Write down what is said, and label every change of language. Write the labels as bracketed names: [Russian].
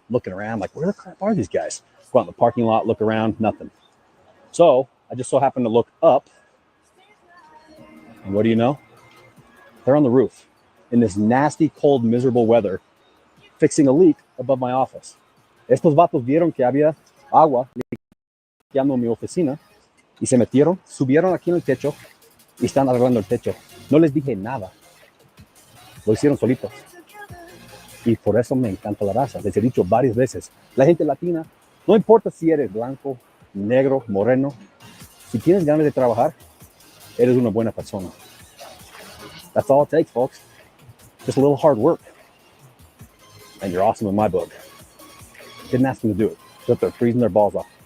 [English] Looking around, like, where the crap are these guys? Go out in the parking lot, look around, nothing. So I just so happened to look up, and what do you know? They're on the roof in this nasty, cold, miserable weather, fixing a leak above my office. [Spanish] Estos vatos vieron que había agua limpiando mi oficina y se metieron, subieron aquí en el techo y están arreglando el techo. No les dije nada. Lo hicieron solitos. Y por eso me encanta la raza. Les he dicho varias veces, la gente latina, no importa si eres blanco, negro, moreno, si tienes ganas de trabajar, eres una buena persona. [English] That's all it takes, folks. Just a little hard work. And you're awesome in my book. Didn't ask them to do it. Just they're freezing their balls off.